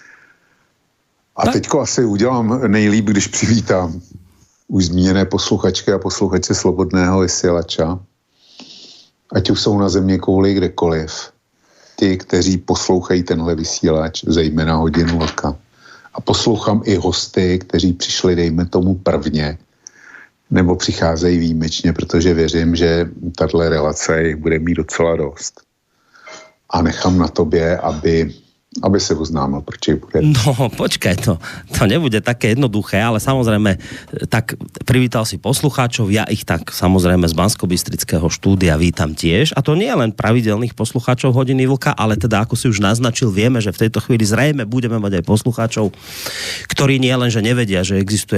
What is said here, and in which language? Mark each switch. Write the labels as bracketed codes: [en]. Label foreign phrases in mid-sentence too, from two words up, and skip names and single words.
[cs] A teďko asi udělám nejlíp, když přivítám už zmíněné posluchačky a posluchače Slobodného vysílača, ať už jsou na země kouli kdekoliv, ti, kteří poslouchají tenhle vysílač, zejména Hodinu vlka. A poslouchám i hosty, kteří přišli, dejme tomu, prvně, nebo přicházejí výjimečně, protože věřím, že tato relace jich bude mít docela dost. A nechám na tobě, aby si oznámil, proč ich bude. [sk] No, počkaj, to nebude také jednoduché, ale samozrejme, tak privítal si poslucháčov, ja ich tak samozrejme z Banskobystrického štúdia vítam tiež, a to nie len pravidelných poslucháčov Hodiny vlka, ale teda, ako si už naznačil, vieme, že v tejto chvíli zrejme budeme mať aj poslucháčov, ktorí nie len, že nevedia, že existuje